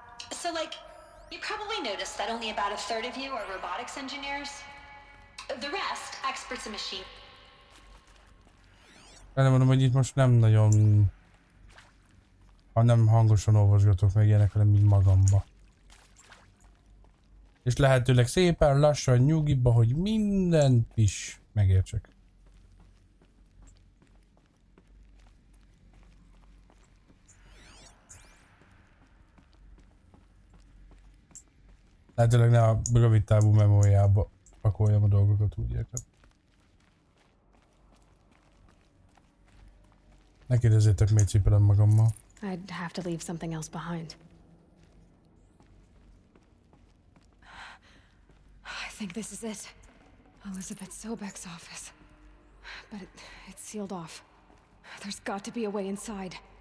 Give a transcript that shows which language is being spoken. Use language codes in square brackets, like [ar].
[en] So like, you probably noticed that only about a third of you are robotics engineers. The rest, experts in machine. [hu] Nem mondom, hogy itt most nem nagyon... Ha nem hangosan olvasgatok meg ilyenek, hanem így magamba. És lehetőleg szépen lassan nyugiba, hogy mindent is megértsek. Lehetőleg ne a rövid távú memóriába pakoljam a dolgokat, úgy érted. Ne kérdezzétek, miért cipelem magammal. [en] I'd have to leave something else behind. I think this is it. Elizabeth Sobek's office. But it's sealed off. There's got to be a way inside.